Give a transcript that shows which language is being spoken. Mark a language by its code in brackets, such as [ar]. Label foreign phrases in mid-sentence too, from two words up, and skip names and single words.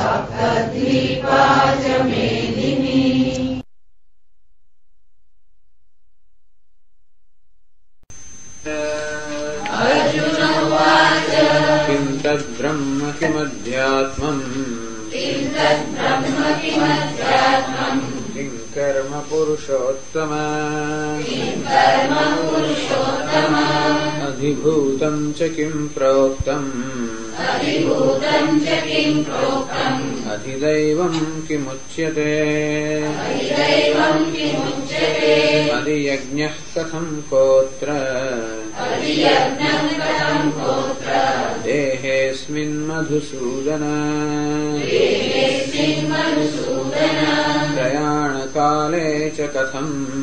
[sa] કિમ તદ્બ્રહ્મ કિમધ્યાત્મम् કિં કર્મ પુરુષોત્તમ અધિભૂતં ચ કિમ પ્રોક્તम् अधिदैवं किमुच्यते अधियज्ञः कथं कोत्र देहेऽस्मिन् मधुसूदन प्रयाणकाले च कथम्